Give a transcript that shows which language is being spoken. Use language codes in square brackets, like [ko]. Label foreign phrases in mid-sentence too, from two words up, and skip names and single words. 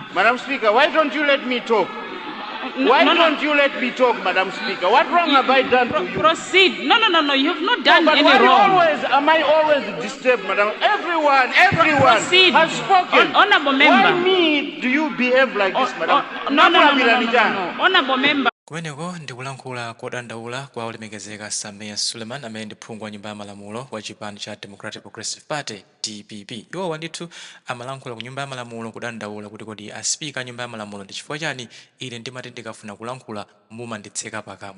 [en] Madam Speaker, why don't you let me talk? Why don't you let me talk, Madam Speaker? What wrong have I done to you? Proceed. No, you have not done any wrong. Am I always disturbed, Madam? Everyone proceed. has spoken. Honourable member. Why me do you behave like this, Madam? No. Honourable member. [ny] Kumeneko ndikulankhula kudandaula kwa ulemekezeka Sameer Suleman amene ndi phungu wa Nyumba ya Malamulo wa chipani cha Democratic Progressive Party DPP. Iwo wandithu amalankhula ku Nyumba ya Malamulo kudandaula kuti kodi aspeaker Nyumba ya Malamulo ndi chifukwa chani ine ndimati ndikafuna kulankhula mumanditseka pakamwa.